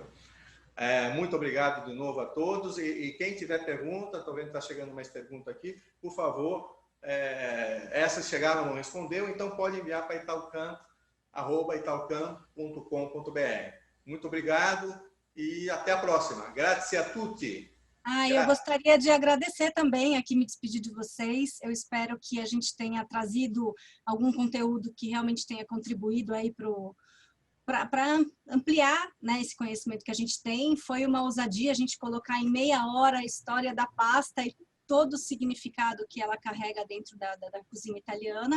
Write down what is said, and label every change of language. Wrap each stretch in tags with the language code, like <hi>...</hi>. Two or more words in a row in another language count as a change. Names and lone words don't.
<pt>Muito obrigado de novo a todos. E quem tiver pergunta, estou vendo que está chegando mais pergunta aqui, por favor, essas chegaram não respondeu, então pode enviar para italcam@italcam.com.br. Muito obrigado e até a próxima.</pt> <it>Grazie a tutti.</it> <pt>Eu gostaria de agradecer também, aqui me despedir de vocês. Eu espero que a gente tenha trazido algum conteúdo que realmente tenha contribuído aí para ampliar, né, esse conhecimento que a gente tem. Foi uma ousadia a gente colocar em meia hora a história da pasta e todo o significado que ela carrega dentro da cozinha italiana.</pt>